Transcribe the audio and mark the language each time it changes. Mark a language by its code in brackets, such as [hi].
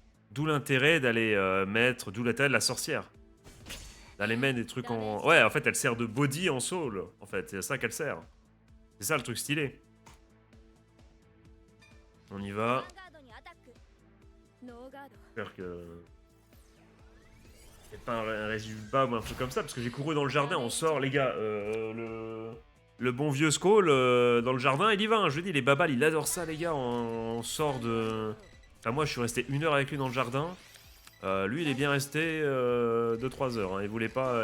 [fr] D'où l'intérêt d'aller mettre, d'où l'intérêt de la sorcière. D'aller mettre des trucs en... Ouais, en fait, elle sert de body en soul, en fait, c'est à ça qu'elle sert. C'est ça le truc stylé. On y [ja] ヴァ [fr] va. [ja] ンガードにアタックノーガード [fr] J'espère que... C'est pas un résultat ou un truc comme ça, parce que j'ai couru dans le jardin, on sort, les gars, le bon vieux Skull, dans le jardin, il y va, hein, je vous dis, les babals, il adore ça, les gars, on sort de... Enfin, moi, je suis resté 1 heure avec lui dans le jardin, lui, il est bien resté 2-3 heures, hein, il voulait pas...